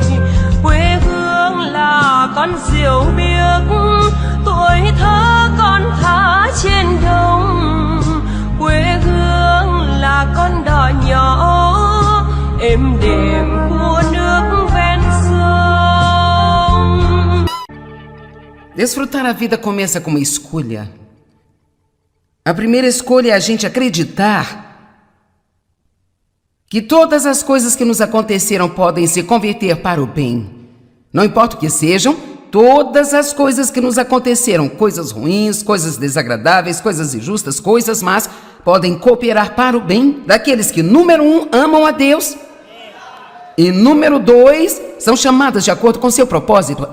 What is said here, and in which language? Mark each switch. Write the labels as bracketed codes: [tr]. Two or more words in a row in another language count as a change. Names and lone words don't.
[vi] Quê hương là con diều biếc, tuổi thơ con thả trên đồng. Quê hương là con đò nhỏ êm đềm của nước ven sông. [pt] Desfrutar a vida começa com uma escolha. A primeira escolha é a gente acreditar que todas as coisas que nos aconteceram podem se converter para o bem. Não importa o que sejam, todas as coisas que nos aconteceram, coisas ruins, coisas desagradáveis, coisas injustas, coisas más, podem cooperar para o bem daqueles que, número 1, amam a Deus e, número 2, são chamadas de acordo com seu propósito.